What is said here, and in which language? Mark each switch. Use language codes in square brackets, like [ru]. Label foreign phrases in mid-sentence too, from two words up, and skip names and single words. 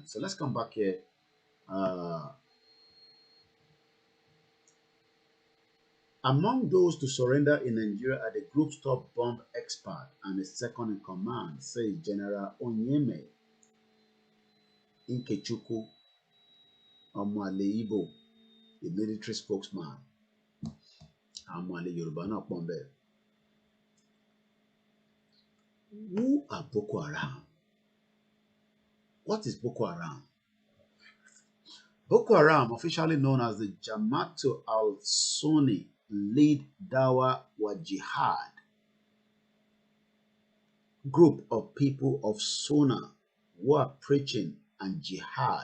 [en] So let's come back here. Among those to surrender in Nigeria are the group's top bomb expert and the second in command, says General Onyeme Ikechukwu Omoaleibo, the military spokesman. [yo] Yoruba náà pọ̀ ńbẹ̀. [en] Who are Boko Haram? What is Boko Haram? Boko Haram, officially known as the Jamaatul al-Sunni Lead Dawa wa Jihad, group of people of Sunnah who are preaching and jihad.